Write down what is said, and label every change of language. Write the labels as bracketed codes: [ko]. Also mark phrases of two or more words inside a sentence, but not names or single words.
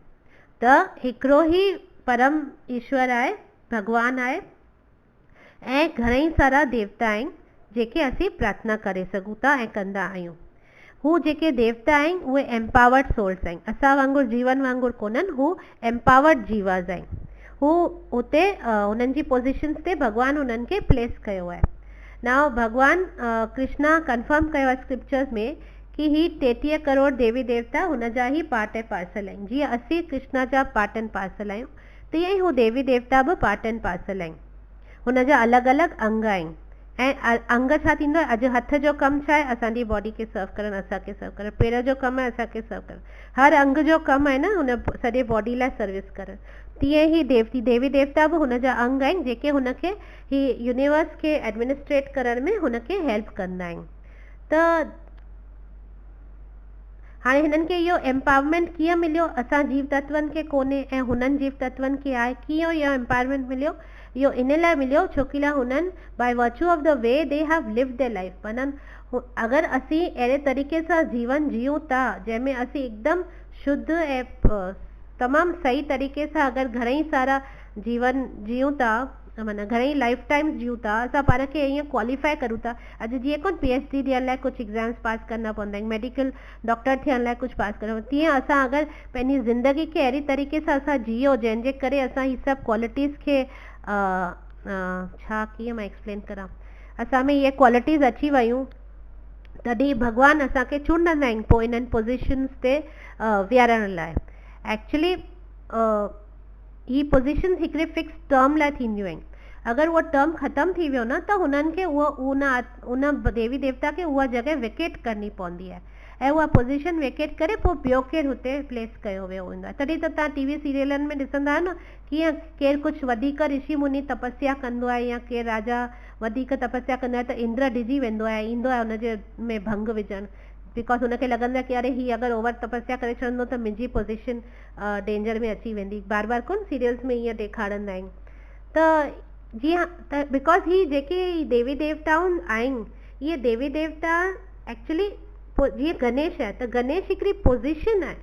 [sd] त हिकिड़ो ई परम ईश्वर आहे, भगवान आहे, ऐं घणेई सारा देवता आहिनि जेके असीं प्रार्थना करे सघूं था ऐं कंदा आहियूं। हू जेके देवता आहिनि उहे [en] empowered souls [sd] आहिनि, असां वांगुरु जीवन वांगुरु कोन्हनि, हू एम्पावर्ड जीवास आहिनि। हू उते उन्हनि जी पोज़ीशन्स ते भगवान उन्हनि खे प्लेस कयो आहे। नाउ भगवान कृष्णा कंफर्म कयो आहे स्क्रिप्चर्स में कि ही 33 करोड़ देवी देवता हुन जा ई पार्ट ऐं पार्सल आहिनि। जीअं असीं कृष्णा जा [en] part and parcel [sd] आहियूं तीअं ई हू देवी देवता बि [en] part and parcel [sd] आहिनि। हुन जा अलॻि अलॻि अंग आहिनि। ऐं अंग छा थींदो आहे? अॼु हथ जो कमु छा आहे? असांजी बॉडी खे सर्व करणु, असांखे सर्व करणु। पेर जो कमु आहे असांखे सर्व करणु। हर अंग जो कमु आहे न हुन सॼे बॉडी लाइ सर्विस करणु। तीअं ई देवी देवता बि हुन जा अंग आहिनि जेके हुनखे ही यूनिवर्स खे एडमिनिस्ट्रेट करण में हुनखे हेल्प कंदा आहिनि। त हाणे हिननि खे इहो एम्पावरमेंट कीअं मिलियो? असां जीव तत्वनि खे कोन्हे ऐं हुननि जीव तत्वनि खे आहे। कीअं इहो एम्पावरमेंट मिलियो? इहो इन लाइ मिलियो छोकी हुननि [en] by virtue of the way they have lived their life, [sd] माना अगरि असीं अहिड़े तरीक़े सां जीवन जियूं था जंहिंमें असीं एकदम शुद्ध ऐं तमामु सही तरीक़े सां अगरि घणेई सारा जीवन जियूं था माना घणेई [en] life times [sd] जियूं था, असां पाण खे ईअं क्वालिफाई करूं था। अॼु जीअं कोन PhD ॾियण लाइ कुझु एग्ज़ाम्स पास करना पवंदा आहिनि, [en] medical doctor [sd] थियण लाइ कुझु पास करणो, तीअं असां अगरि पंहिंजी ज़िंदगी खे अहिड़ी तरीक़े सां असां जियो जंहिंजे करे असां हीअ सभु क्वालिटीज़ खे छा कीअं मां एक्सप्लेन करां, असां में इहे क्वालिटीज़ अची वियूं, तॾहिं भॻवानु असांखे चूंडंदा आहिनि पोइ इन्हनि पोज़ीशन्स ते विहारण लाइ। एक्चुअली ही पोज़ीशन हिकिड़े [en] fix term [sd] लाइ थींदियूं आहिनि। अगरि उहो टर्म ख़तमु थी वियो न, त हुननि खे उन देवी देवता खे उहा जॻह वेकेट करणी पवंदी आहे ऐं उहा पोज़ीशन वेकेट करे पोइ ॿियो केरु हुते प्लेस कयो वियो हूंदो आहे। तॾहिं त तव्हां TV सीरियलनि में ॾिसंदा आहियो न, कीअं केरु कुझु वधीक ऋषि मुनि तपस्या कंदो आहे या केरु राजा वधीक तपस्या कंदो आहे त इंद्र डिॼी वेंदो आहे, ईंदो आहे हुनजे में भंग विझणु, बिकॉज हुनखे लॻंदो आहे कि अरे ही अगरि ओवर तपस्या करे छॾंदो त मुंहिंजी पोज़ीशन डेंजर में अची वेंदी। बार बार कोन सीरियल्स में ईअं ॾेखारींदा आहिनि। त जीअं त बिकॉज ही जेके देवी देवताऊं आहिनि, इहे देवी देवता एक्चुअली जीअं गणेश आहे, त गणेश हिकिड़ी पोज़ीशन आहे।